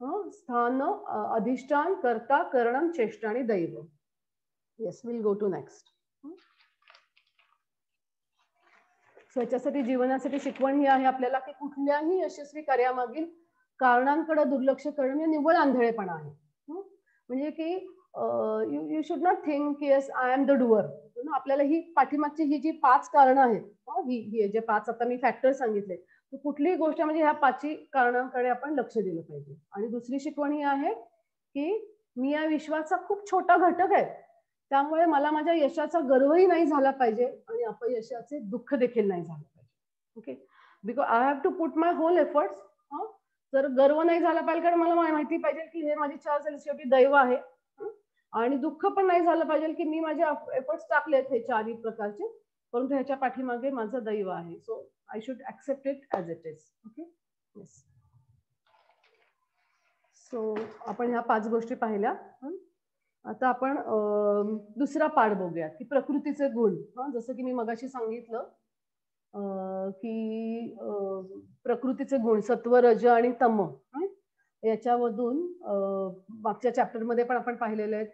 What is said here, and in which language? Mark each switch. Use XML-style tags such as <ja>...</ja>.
<mr>स्थान, अधिष्ठान, कर्ता, करणं, चेष्टा आणि दैव.</mr> <en>Yes, will go to next.</en> <mr>याच्यासाठी जीवनासाठी शिकवण ही आहे आपल्याला की कुठल्याही यशस्वी कार्यामागील कारणांकडे दुर्लक्ष करणं निव्वळ आंधळेपणा आहे. म्हणजे की</mr> <en>You should not think की yes I am the doer.</en> <mr>आपल्याला ही पाठीमागची ही जी 5 कारणं आहेत, ही जे 5 आता मी फॅक्टर सांगितले, तर कुठलीही गोष्ट म्हणजे ह्या 5 कारणांकडे आपण लक्ष दिलं पाहिजे. आणि दुसरी शिकवण ही आहे की मी या विश्वाचा खूप छोटा घटक आहे, त्यामुळे मला माझ्या यशाचा गर्वही नाही झाला पाहिजे आणि अपयशाचे दुःख देखील नाही झालं पाहिजे. Okay.</mr> <en>Because I have to put my whole efforts.</en> <mr>तर गर्व नाही झाला पाहिजे कारण मला माहिती पाहिजे की हे माझी शेवटी दैव आहे. आणि दुःख पण नाही झालं पाहिजे की मी माझे एफर्ट्स टाकलेत हे 4ही प्रकारचे, परंतु ह्याच्या पाठीमागे माझं दैव आहे.</mr> <en>So I should accept it as it is. Okay. Yes.</en> <mr>So आपण ह्या 5 गोष्टी पाहिल्या. आता आपण दुसरा पाठ बघूया की प्रकृतीचे गुण. जसं की मी मगाशी सांगितलं की प्रकृतीचे गुण सत्व, रज आणि तम, याच्यामधून मागच्या चॅप्टर मध्ये पण आपण पाहिलेले आहेत.</mr>